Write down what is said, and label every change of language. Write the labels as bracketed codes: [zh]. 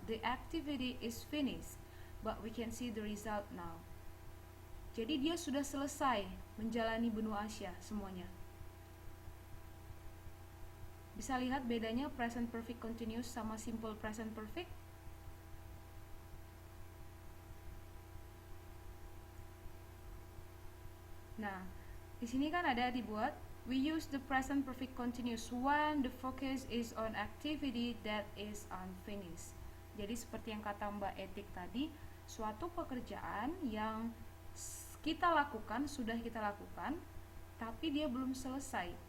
[en] The activity is finished, but we can see the result now. [id] Jadi dia sudah selesai menjalani benua Asia semuanya. Bisa lihat bedanya present perfect continuous sama simple present perfect? Nah, di sini kan ada dibuat [en] we use the present perfect continuous when the focus is on activity that is unfinished. [id] Jadi seperti yang kata Mbak Etik tadi, suatu pekerjaan yang kita lakukan, sudah kita lakukan, tapi dia belum selesai.